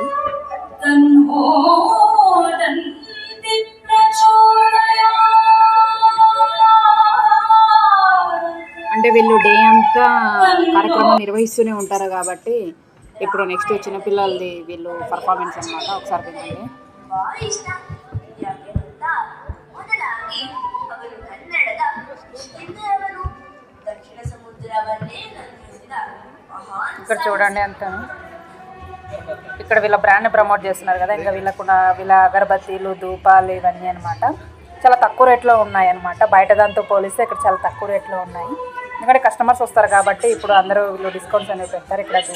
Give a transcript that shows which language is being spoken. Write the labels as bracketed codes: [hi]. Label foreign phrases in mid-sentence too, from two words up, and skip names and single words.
[sa] तन्नो दन्ति प्रचोदयात्. [te] అంటే వీళ్ళు డే అంతా కార్యక్రమం నిర్వహిస్తూనే ఉంటారు కాబట్టి ఇప్పుడు నెక్స్ట్ చిన్నపిల్లలది వీళ్ళు పర్ఫార్మెన్స్ అనమాట. ఒకసారి వినండి. [kn] ಮೊದಲಾಗಿ ಅವರು ಕನ್ನಡದ ಹಿಂದೆಯವರು ದಕ್ಷಿಣ ಸಮುದ್ರವನ್ನೇ ನಂದಿಸಿದ ಮಹಾನ್. [te] ఇక్కడ చూడండి అంతాను. ఇక్కడ వీళ్ళ బ్రాండ్ని ప్రమోట్ చేస్తున్నారు కదా, ఇంకా వీళ్ళ అగరబత్తీలు, ధూపాలు ఇవన్నీ అనమాట చాలా తక్కువ రేట్లో ఉన్నాయి అనమాట. బయట దాంతో పోలిస్తే ఇక్కడ చాలా తక్కువ రేట్లో ఉన్నాయి, ఎందుకంటే కస్టమర్స్ వస్తారు కాబట్టి ఇప్పుడు అందరూ వీళ్ళు డిస్కౌంట్స్ అనేవి పెడతారు.